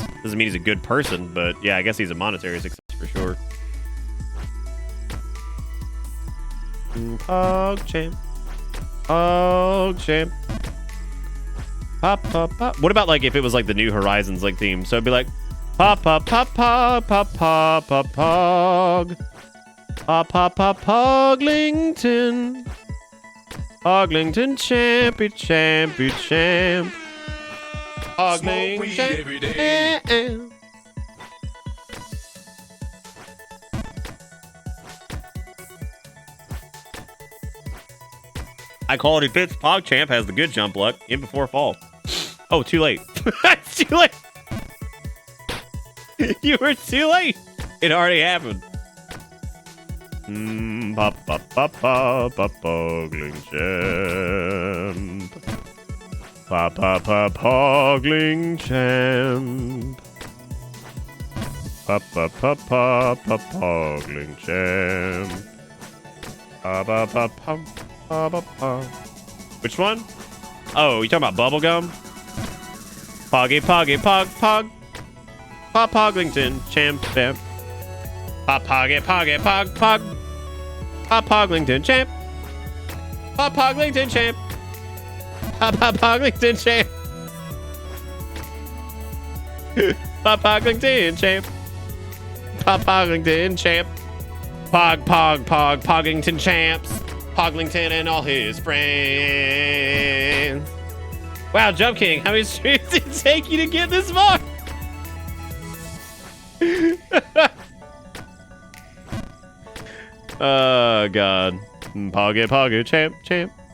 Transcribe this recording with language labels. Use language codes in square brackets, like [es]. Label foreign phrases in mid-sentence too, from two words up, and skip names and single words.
[en] Doesn't mean he's a good person, but yeah, I guess he's a monetary success for sure. Pog champ. Pog champ. Pop, pop, pop. What about like if it was like the New Horizons like theme? So it'd be like pop, pop, pop, pop, pop, pop, pop, pog. Pop, pop, pop, Poglington. Poglington champy, champy, champ. Smoke weed every day. High quality fits. PogChamp has the good jump luck in before fall. Oh, too late. It's too late. You were too late. It already happened. Pop, pop, pop, pop, pop, Pogling champ. Pop, pop, pop, Pogling champ. Pop, pop, pop, pop, pop, Pogling champ. Pop, pop, pop, pop, pop, pop, pop. Which one? Oh, you talking about bubblegum? Poggy, poggy, pog, pog. Pop, Poglington champ, champ. Pop, poggy, poggy, pog, pog. Pop, Poglington champ. Pop, Poglington champ. Pop, Poglington champ. Pop, Poglington champ. Pop, Poglington champ. Pog, pog, pog, Poglington champs. Poglington and all his friends. Wow, Jump King, how many streams did it take you to get this far? Oh, God. Poggy, poggy, champ, champ.